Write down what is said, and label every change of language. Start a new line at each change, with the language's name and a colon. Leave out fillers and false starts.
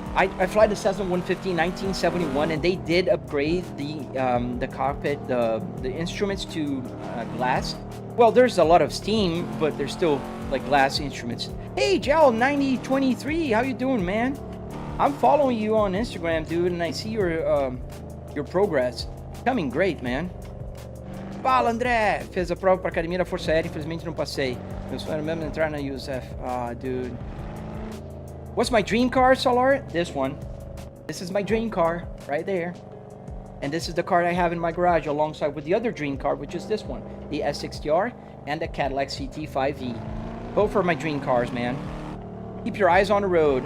English: I fly the Cessna 150 1971, and they did upgrade the cockpit, the instruments to glass. Well, there's a lot of steam, but there's still like glass instruments. Hey, Gel 9023, how you doing, man? I'm following you on Instagram, dude, and I see your progress. Coming great, man.
Portuguese: Fala,
English: André!
Portuguese: Fez a prova para academia da Força Aérea, infelizmente não passei. Meu sonho era mesmo entrar na USF.
English: Dude. What's my dream car, Solar? This one. This is my dream car, right there. And this is the car I have in my garage alongside with the other dream car, which is this one. The S60R and the Cadillac CT5E. Both are my dream cars, man. Keep your eyes on the road.